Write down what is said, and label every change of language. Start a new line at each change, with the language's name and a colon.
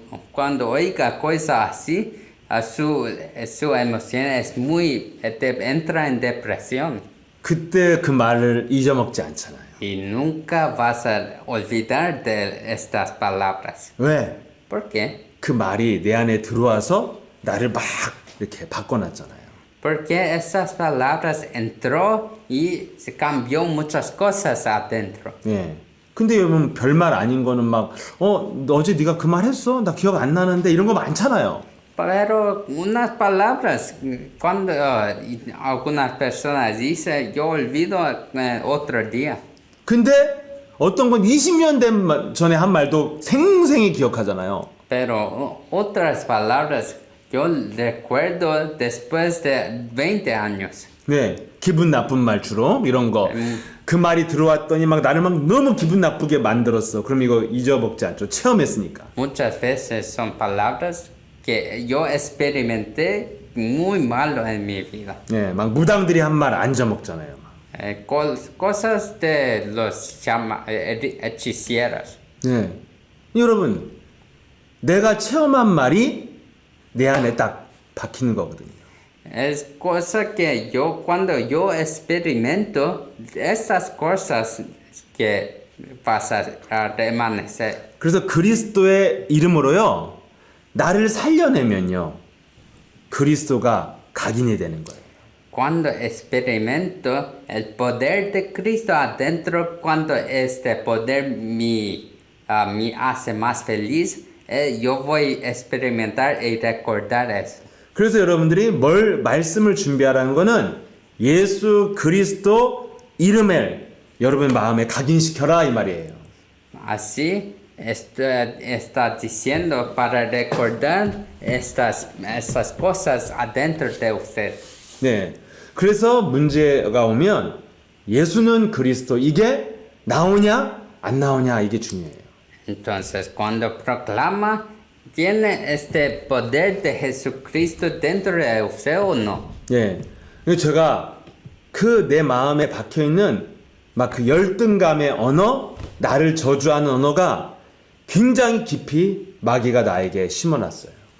Spanish: Cuando oiga cosas así, su emoción es entra en depresión.
Korean: 그때 그 말을 잊어먹지 않잖아요.
Spanish: Y nunca vas a olvidar de estas palabras.
Korean: 왜?
Spanish: ¿Por qué?
Korean: 그 말이 내 안에 들어와서 나를 막 이렇게 바꿔놨잖아요.
Spanish: Porque esas palabras entró y se cambió muchas cosas adentro.
Korean: 예. 근데 여러분 별말 아닌 거는 막 어제 네가 그 말 했어? 나 기억 안 나는데 이런 거 많잖아요.
Spanish: Pero unas palabras, cuando algunas personas dicen, yo olvido otro día.
Korean: 근데 어떤 건 20년 전에 한 말도 생생히 기억하잖아요.
Spanish: Pero otras palabras yo recuerdo después de 20 años.
Korean: 네, 기분 나쁜 말 주로 이런 거. 그 말이 들어왔더니 막 나를 막 너무 기분 나쁘게 만들었어. 그럼 이거 잊어먹지 않죠. 체험했으니까.
Spanish: Muchas veces son palabras que yo experimenté muy malo en mi vida.
Korean: 네, 막 무당들이 한 말 안 잊어먹잖아요.
Spanish: Cosas de los hechiceros.
Korean: 네, 여러분 내가 체험한 말이 내 안에 딱 박히는 거거든요.
Spanish: Es cosa que cuando yo experimento esas cosas que pasan a permanecer.
Korean: 그래서 그리스도의 이름으로요 나를 살려내면요 그리스도가 각인이 되는 거예요.
Spanish: Cuando experimento el poder de Cristo adentro, cuando este poder me hace más feliz, yo voy a experimentar y recordar eso.
Korean: 그래서 여러분들이 말씀을 준비하라는 거는 예수 그리스도 이름을 여러분 마음에 각인시켜라 이 말이에요.
Spanish: Así está diciendo para recordar esas cosas adentro de usted.
Korean: 네. 그래서 문제가 오면 예수는 그리스도 이게 나오냐 안 나오냐 이게 중요해요.
Spanish: Entonces, cuando proclama, ¿tiene este poder de Jesucristo dentro de usted o no?
Korean: 예. 제가 그 내 마음에 박혀 있는 막 그 열등감의 언어, 나를 저주하는 언어가 굉장히 깊이 마귀가 나에게 심어놨어요.